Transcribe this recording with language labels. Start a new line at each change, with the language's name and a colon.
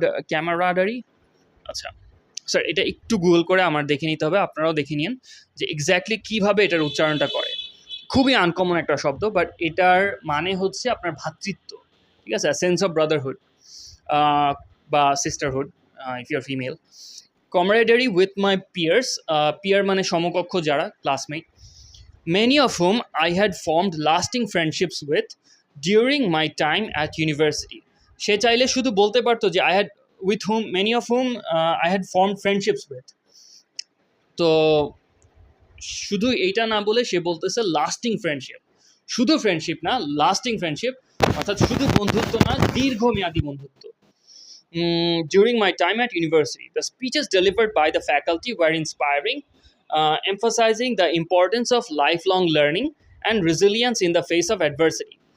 Bangla: ক্যামারাডারি আচ্ছা স্যার এটা একটু গুগল করে আমার দেখে নিতে হবে আপনারাও দেখে নিন যে এক্স্যাক্টলি কীভাবে এটার উচ্চারণটা করে খুবই আনকমন একটা শব্দ বাট এটার মানে হচ্ছে আপনার ভ্রাতৃত্ব ঠিক আছে সেন্স অফ ব্রাদারহুড বা sisterhood
English: if you are female camaraderie with my peers,
Bangla: peer মানে সমকক্ষ যারা classmate,
English: many of whom I had formed lasting friendships with during my time at university.
Bangla: সে চাইলে শুধু বলতে পারতো যে
English: I had with whom many of whom I had formed friendships with.
Bangla: তো শুধু এইটা না বলে সে বলতেছে লাস্টিং ফ্রেন্ডশিপ শুধু ফ্রেন্ডশিপ না লাস্টিং ফ্রেন্ডশিপ অর্থাৎ শুধু বন্ধুত্ব না দীর্ঘমেয়াদী বন্ধুত্ব.
English: During my time at university, the speeches delivered by the faculty were inspiring, emphasizing the importance of lifelong learning and resilience in the face of adversity.